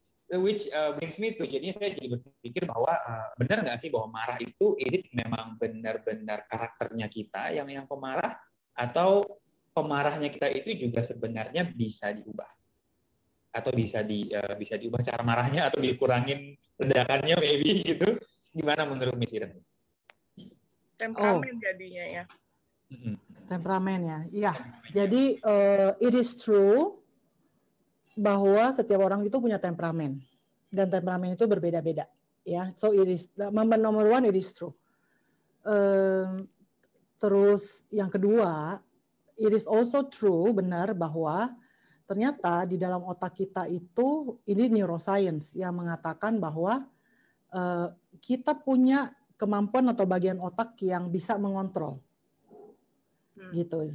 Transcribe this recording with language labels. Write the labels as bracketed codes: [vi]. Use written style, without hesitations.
[en] Which brings me to, [id] jadinya saya jadi berpikir bahwa benar nggak sih bahwa marah itu memang benar-benar karakternya kita yang pemarah, atau pemarahnya kita itu juga sebenarnya bisa diubah, atau bisa diubah cara marahnya, atau dikurangin ledakannya maybe gitu. Gimana menurut Miss Iren? Temperamen jadinya ya. Temperamen ya. Iya. Jadi [en] it is true [id] bahwa setiap orang itu punya temperamen, dan temperamen itu berbeda-beda ya. [en] So it is number one, it is true. [id] Terus yang kedua, [en] it is also true, [id] benar, bahwa ternyata di dalam otak kita itu, ini neuroscience yang mengatakan bahwa kita punya kemampuan atau bagian otak yang bisa mengontrol. Gitu.